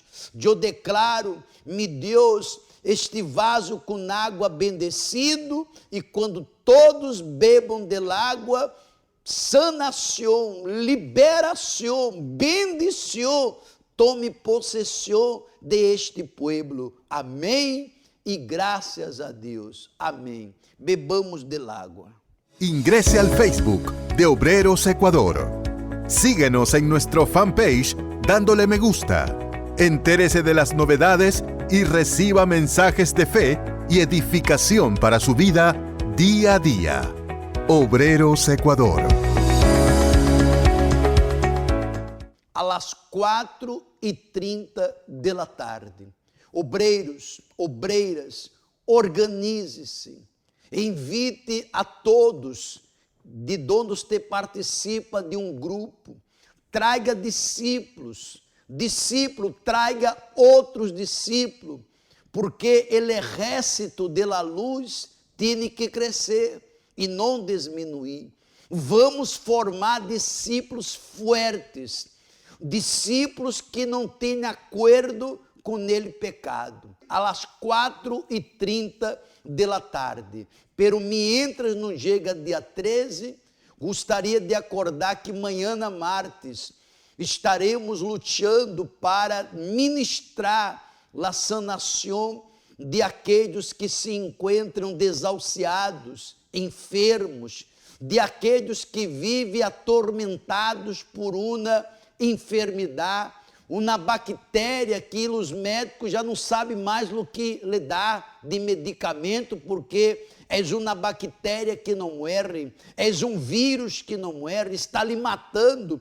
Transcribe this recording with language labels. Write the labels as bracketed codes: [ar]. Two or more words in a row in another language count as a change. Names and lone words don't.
[pt] Eu declaro, mi Deus, este vaso com água bendecido, e quando todos bebam del água, sanação, liberação, bendição, tome possessão de este pueblo. Amém e graças a Deus. Amém. [es] Bebamos del agua. Ingrese al Facebook de Obreros Ecuador. Síguenos en nuestro fanpage dándole me gusta. Entérese de las novedades y reciba mensajes de fe y edificación para su vida día a día. Obreros Ecuador. A las 4:30 de la tarde. [pt] Obreiros, obreiras, organize-se. Invite a todos de onde você participa de um grupo. Traga discípulos. Discípulo, traga outros discípulos. Porque o exército [es] de la luz [pt] tem que crescer e não diminuir. Vamos formar discípulos fortes. Discípulos que não têm acordo com ele pecado. [es] A las 4:30 de la tarde. Pero mientras [pt] não chega dia 13, gostaria de acordar que amanhã, martes, estaremos lutando para ministrar a sanação de aqueles que se encontram desahuciados, enfermos, de aqueles que vivem atormentados por uma enfermidade, uma bactéria que os médicos já não sabem mais o que lhe dar de medicamento, porque é uma bactéria que não morre, é um vírus que não morre, está lhe matando.